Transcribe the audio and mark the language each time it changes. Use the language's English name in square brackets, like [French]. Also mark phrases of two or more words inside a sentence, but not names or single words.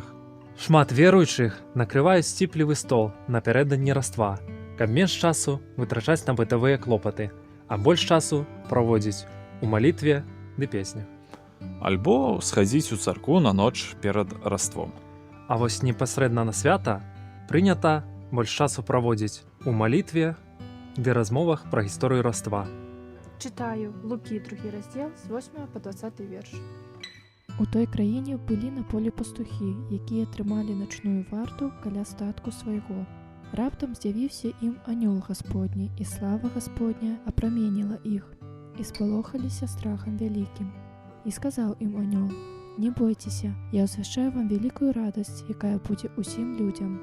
[Belarusian] Шмат веруючых накрываюць сціплівы стол напярэдадні Раства, каб менш часу вытрачаць на бытавыя клопаты, а больш часу праводзіць у малітве ды песнях. Альбо схадзіць у царкву на ноч перад Раством. А вось непасрэдна на свята прынята больш часу праводзіць у малітве ды размовах пра гісторыю Раства. [Ukrainian] Читаю Луки, 2 розділ, з 8 по 20 вірш. У той країні [Belarusian] былі на полі пастухі, якія трымалі начную варту каля статку свайго. Раптам з'явіўся ім анёл Гасподні, і слава Гасподня апраменіла іх, і спалохаліся страхам вялікім. І сказаў ім анёл: «Не бойцеся, я ўзвяшчаю вам вялікую радасць, якая будзе ўсім людзям.